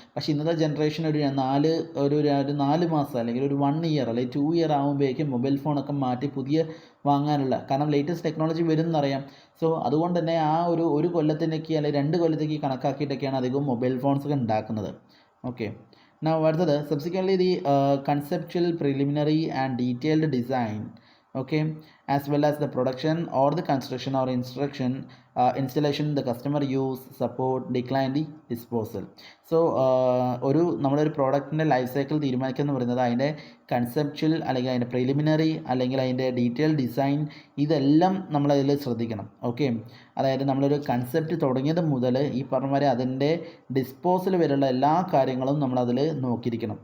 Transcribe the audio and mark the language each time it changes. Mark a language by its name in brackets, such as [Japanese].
[Malayalam] പക്ഷേ ഇന്നത്തെ ജനറേഷൻ ഒരു 4 മാസം അല്ലെങ്കിൽ ഒരു 1 ഇയർ അല്ലെങ്കിൽ 2 ഇയർ ആകുമ്പോഴേക്കും മൊബൈൽ ഫോണൊക്കെ മാറ്റി പുതിയ വാങ്ങാനുള്ള, കാരണം ലേറ്റസ്റ്റ് ടെക്നോളജി വരും എന്നറിയാം. സോ അതുകൊണ്ട് തന്നെ ആ ഒരു കൊല്ലത്തിനേക്ക് അല്ലെങ്കിൽ 2 കൊല്ലത്തേക്ക് കണക്കാക്കിയിട്ടൊക്കെയാണ് അധികവും മൊബൈൽ ഫോൺസൊക്കെ ഉണ്ടാക്കുന്നത്. [English] Okay, now അടുത്തത് subsequently the conceptual, preliminary and detailed design, okay, as well as the production or the construction or installation, the customer use, support, decline, the disposal. [Malayalam] So നമ്മളൊരു പ്രോഡക്റ്റിൻ്റെ ലൈഫ് സൈക്കിൾ തീരുമാനിക്കുക എന്ന് പറയുന്നത് അതിൻ്റെ conceptual അല്ലെങ്കിൽ അതിൻ്റെ preliminary അല്ലെങ്കിൽ അതിൻ്റെ ഡീറ്റെയിൽ ഡിസൈൻ, ഇതെല്ലാം നമ്മളതിൽ ശ്രദ്ധിക്കണം. ഓക്കെ, അതായത് നമ്മളൊരു കൺസെപ്റ്റ് തുടങ്ങിയത് മുതൽ ഈ പറഞ്ഞ മാതിരി അതിൻ്റെ ഡിസ്പോസൽ വരെയുള്ള എല്ലാ കാര്യങ്ങളും നമ്മളതിൽ നോക്കിയിരിക്കണം.